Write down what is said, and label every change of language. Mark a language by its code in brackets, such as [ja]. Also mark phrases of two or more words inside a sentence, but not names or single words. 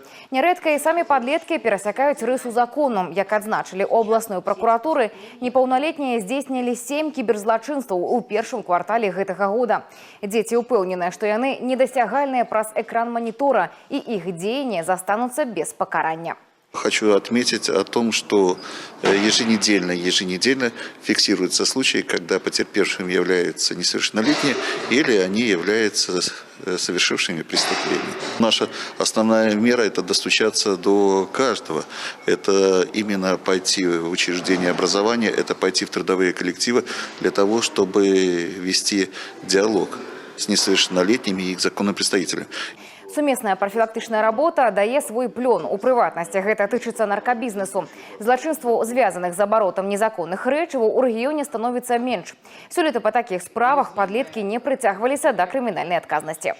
[be] Нярэдка і самі падлеткі перасякаюць рысу закону. Як адзначылі [ru] обласной прокуратуры, [be] непаўналетнія здзейснілі 7 кіберзлачынстваў у першым квартале гэтага года. Дзеці ўпэўненыя, што яны недасягальныя праз экран монітора, і іх дзеянні застануцца без пакарання. [ru] Хочу отметить о том, что еженедельно фиксируются случаи, когда потерпевшими являются несовершеннолетние или они являются совершившими преступление. Наша основная мера – это достучаться до каждого. Это именно пойти в учреждение образования, это пойти в трудовые коллективы для того, чтобы вести диалог с несовершеннолетними и их законным представителем. [be] Сумесная профилактычная работа дае свой плён. У прыватнасці гэта тычыцца наркабізнесу. Злачынстваў, звязаных з абаротам незаконных рэчываў, у рэгіёне становіцца менш. Сёлета па такіх справах падлеткі не прыцягваліся да крымінальнай адказнасці.